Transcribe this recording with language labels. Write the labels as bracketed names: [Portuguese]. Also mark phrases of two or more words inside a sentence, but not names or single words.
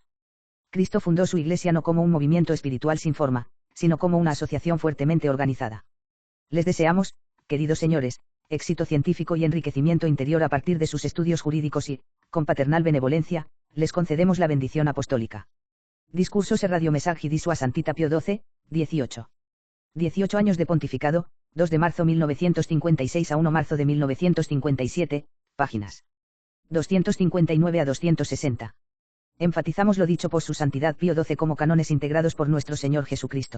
[Spanish] Cristo fundó su Iglesia no como un movimiento espiritual sin forma, sino como una asociación fuertemente organizada. Les deseamos, queridos señores, éxito científico y enriquecimiento interior a partir de sus estudios jurídicos y, con paternal benevolencia, les concedemos la bendición apostólica. Discursos e radiomessaggi di Sua Santità Pío XII, 18. 18 años de pontificado, 2 de marzo 1956 a 1 marzo de 1957, páginas 259 a 260. Enfatizamos lo dicho por su Santidad Pío XII como cánones integrados por nuestro Señor Jesucristo.